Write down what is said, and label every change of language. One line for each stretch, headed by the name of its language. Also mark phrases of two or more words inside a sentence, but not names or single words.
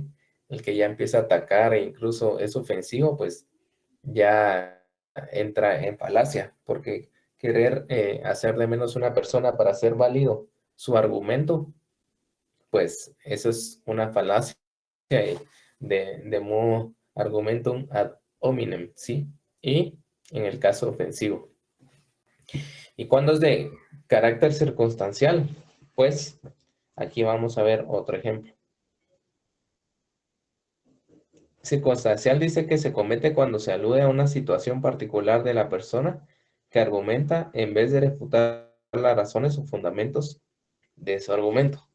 Spanish: El que ya empieza a atacar e incluso es ofensivo, pues ya entra en falacia, porque querer hacer de menos una persona para hacer válido su argumento, pues eso es una falacia de modo
Latin: argumentum ad hominem,
Spanish: ¿sí? Y en el caso ofensivo. ¿Y cuándo es de carácter circunstancial? Pues aquí vamos a ver otro ejemplo. Circunstancial dice que se comete cuando se alude a una situación particular de la persona que argumenta en vez de refutar las razones o fundamentos de su argumento.